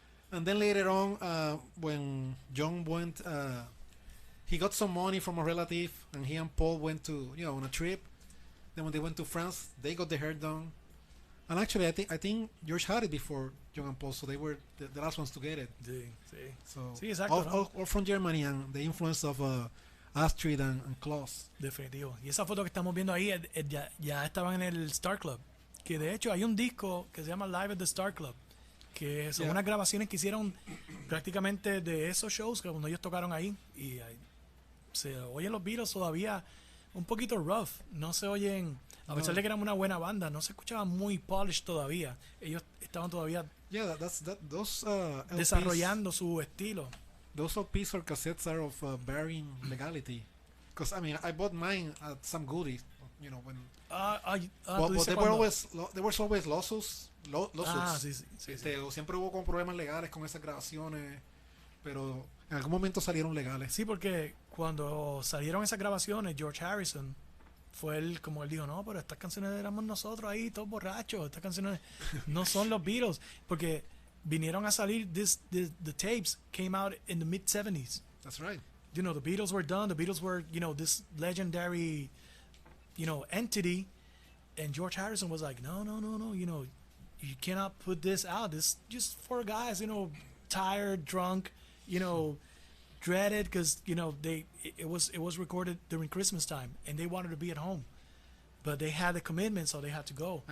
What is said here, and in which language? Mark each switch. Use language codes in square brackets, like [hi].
[en] And then later on, when John went, he got some money from a relative, and he and Paul went to, on a trip. Then when they went to France, they got the hair done. And actually, I think George had it before John and Paul, so they were the last ones to get it. [es] Sí. [en] So [es] Sí, exacto, [en] all from Germany, and the influence of Astrid and Klaus. [es] Definitivo. Y esa foto que estamos viendo ahí ya estaban en el Star Club. Que de hecho hay un disco que se llama Live at the Star Club, que son unas grabaciones que hicieron prácticamente de esos shows que cuando ellos tocaron ahí, y se oyen los Beatles todavía un poquito rough, no se oyen, a pesar de que eran una buena banda, no se escuchaban muy polished todavía. Ellos estaban todavía [en] those [es] desarrollando su estilo. [en] Those LPs or cassettes are of varying legality, because I bought mine at some goodies, when. But there were always lawsuits. [es] Sí. Siempre hubo con problemas legales con esas grabaciones, pero en algún momento salieron legales. Sí, porque cuando salieron esas grabaciones, George Harrison fue como él dijo, no, pero estas canciones éramos nosotros ahí, todos borrachos, estas canciones no son los Beatles, porque vinieron a salir, [en] the tapes came out in the mid-70s. That's right. The Beatles were done, the Beatles were, this legendary entity, and George Harrison was like, no, you cannot put this out. This just for guys, tired, drunk, dreaded, because it was recorded during Christmas time, and they wanted to be at home, but they had a commitment, so they had to go.